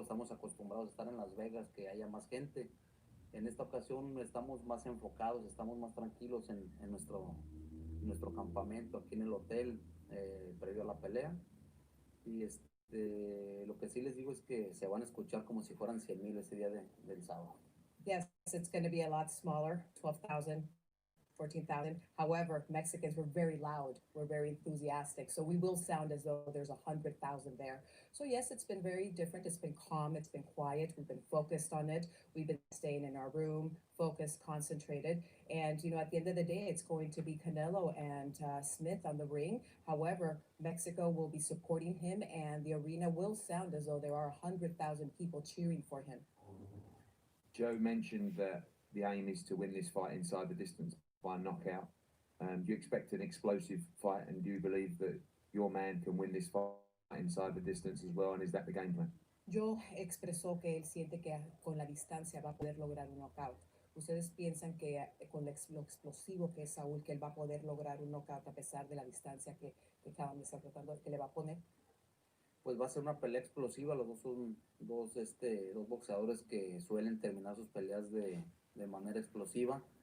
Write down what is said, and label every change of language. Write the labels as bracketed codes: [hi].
[es] Estamos acostumbrados a estar en Las Vegas, que haya más gente. En esta ocasión estamos más enfocados, estamos más tranquilos en nuestro campamento, aquí en el hotel, previo a la pelea. Y lo que sí les digo es que se van a escuchar como si fueran 100,000 ese día del sábado. [en] Yes, it's going to be a lot smaller, 12,000, 14,000. However, Mexicans were very loud, we're very enthusiastic, so we will sound as though there's 100,000 there. So yes, it's been very different, it's been calm, it's been quiet, we've been focused on it, we've been staying in our room, focused, concentrated, and at the end of the day, it's going to be Canelo and Smith on the ring. However, Mexico will be supporting him, and the arena will sound as though there are 100,000 people cheering for him. Joe mentioned that the aim is to win this fight inside the distance by knockout. Do you expect an explosive fight, and do you believe that your man can win this fight inside the distance as well, and is that the game plan? [es] Joe expresó que él siente que con la distancia va a poder lograr un knockout. ¿Ustedes piensan que con lo explosivo que es Saúl, que él va a poder lograr un knockout a pesar de la distancia que Callum está tratando, que le va a poner? Pues va a ser una pelea explosiva. Los dos son dos boxeadores que suelen terminar sus peleas de manera explosiva.